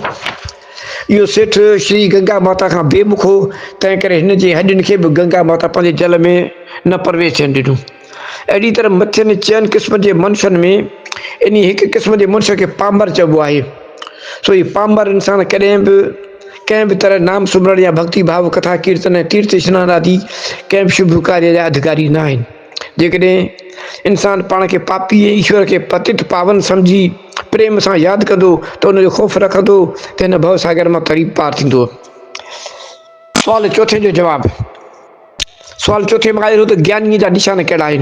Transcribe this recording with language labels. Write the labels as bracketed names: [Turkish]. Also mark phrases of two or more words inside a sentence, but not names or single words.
[Sindhi] इहो सेठ श्री गंगा माता खां बेमुख हो, तंहिं करे हिन जे हॾियुनि खे बि गंगा माता पंहिंजे जल में न प्रवेश थियणु ॾिनो। अहिड़ी तरह मथियनि चइनि क़िस्मनि जे मनुष्यनि में इन हिकु क़िस्म जे मनुष्य खे पामर चइबो आहे। सो ही पामर इंसान कॾहिं बि कंहिं बि तरह नाम सुमरण या भक्ति भाव कथा कीर्तन ऐं तीर्थ स्नान आदि कंहिं बि शुभ कार्य जा अधिकारी न आहिनि। जेकॾहिं इंसान पाण खे पापी ऐं ईश्वर खे पतित पावन सम्झी प्रेम सां यादि कंदो त उनजो ख़ौफ़ रखंदो त हिन भव सागर मां तरी पार थींदो। सुवाल चौथे जो जवाबु। सुवाल चौथे में आयो त ज्ञानीअ जा निशान कहिड़ा आहिनि।